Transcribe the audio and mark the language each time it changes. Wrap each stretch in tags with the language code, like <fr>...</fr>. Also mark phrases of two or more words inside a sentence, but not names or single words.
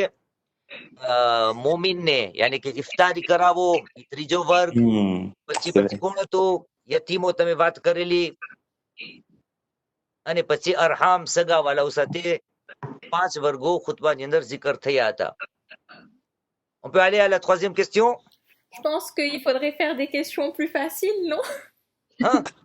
<gu>મોમિનને યાની કે ઇફતારી કરાવો, એ ત્રીજો વર્ગ. પછી કોણ હતું? યતીમો તમે વાત કરેલી. અને પછી અરહામ, સગાવાલાઓ સાથે 5 વર્ગો ખુતબાની અંદર zikr થયા હતા.</gu> <fr>On peut aller à la troisième question? Je pense qu'il faudrait faire des questions plus faciles, non? Hein?</fr>